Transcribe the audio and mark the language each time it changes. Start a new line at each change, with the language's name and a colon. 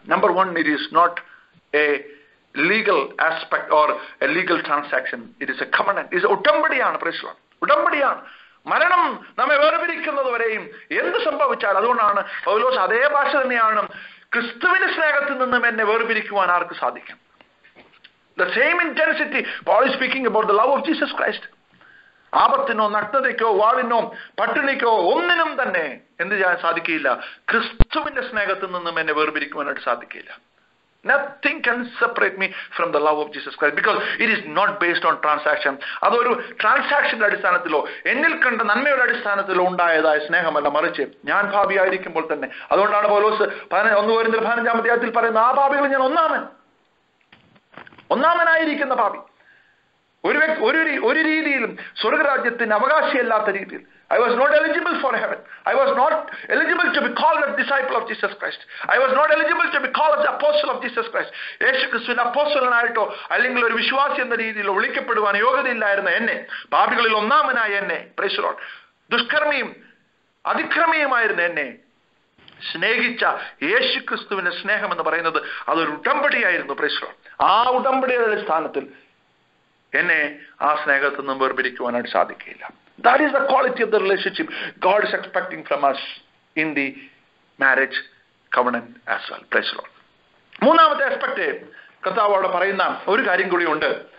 English: Number one, it is not a legal aspect or a legal transaction. It is a covenant. It is
Malayalam: ഉടമ്പടിയാണ്.
English: praise the Lord.
Malayalam: ഉടമ്പടിയാണ്. മരണം നമ്മെ വേർപിരിക്കുന്നത് വരെയും എന്ത് സംഭവിച്ചാൽ, അതുകൊണ്ടാണ് പൗലോസ് അതേ ഭാഷ തന്നെയാണ്, ക്രിസ്തുവിന്റെ സ്നേഹത്തിൽ നിന്നും എന്നെ വേർപിരിക്കുവാൻ ആർക്ക് സാധിക്കും?
English: The same intensity Paul is speaking about the love of Jesus Christ.
Malayalam: ആപത്തിനോ നഗ്നതയ്ക്കോ വാളിനോ പട്ടിണിക്കോ ഒന്നിനും തന്നെ എന്ത് ചെയ്യാൻ സാധിക്കില്ല? ക്രിസ്തുവിന്റെ സ്നേഹത്തിൽ നിന്നും എന്നെ വേർപിരിക്കുവാനായിട്ട് സാധിക്കില്ല.
English: Nothing can separate me from the love of Jesus Christ, because it is not based on transaction.
Malayalam: അതൊരു ട്രാൻസാക്ഷന്റെ അടിസ്ഥാനത്തിലോ എന്നിൽ കണ്ട നന്മയുടെ അടിസ്ഥാനത്തിലോ ഉണ്ടായതായ സ്നേഹമല്ല, മറിച്ച് ഞാൻ ഭാവിയായിരിക്കുമ്പോൾ തന്നെ. അതുകൊണ്ടാണ് പൗലോസ് 1 കൊരിന്ത്യർ 15-ാം അധ്യായത്തിൽ പറയുന്ന, ആ ഭാവികൾ ഞാൻ ഒന്നാമനായിരിക്കുന്ന ഭാവി. ഒരു രീതിയിലും സ്വർഗരാജ്യത്തിന് അവകാശിയല്ലാത്ത രീതിയിൽ.
English: I was not eligible for heaven. I was not eligible to be called a disciple of Jesus Christ. I was not eligible to be called as the apostle of Jesus Christ.
Malayalam: യേശു ക്രിസ്തുവിന്റെ അപ്പോസ്തലനായിട്ടോ അല്ലെങ്കിൽ ഒരു വിശ്വാസി എന്ന രീതിയിലോ വിളിക്കപ്പെടുവാൻ യോഗ്യതയില്ലായിരുന്ന എന്നെ, പാപികളിൽ ഒന്നാമനായ എന്നെ,
English: praise the lord,
Malayalam: ദുഷ്കർമ്മിയും അതിക്രമിയുമായിരുന്ന എന്നെ സ്നേഹിച്ച യേശു ക്രിസ്തുവിന്റെ സ്നേഹം എന്ന് പറയുന്നത് അതൊരു ഉടമ്പടിയായിരുന്നു. Praise the Lord. ആ ഉടമ്പടിയുടെ അടിസ്ഥാനത്തിൽ എന്നെ ആ സ്നേഹത്തിൽ നിന്നും വേർപിരിക്കുവാനായിട്ട് സാധിക്കില്ല.
English: That is the quality of the relationship God is expecting from us in the marriage covenant as well. Praise the Lord.
Malayalam: മൂന്നാമത്തെ ആസ്പെക്ട് കർത്താവ് അവിടെ പറയുന്ന ഒരു കാര്യം കൂടിയുണ്ട്.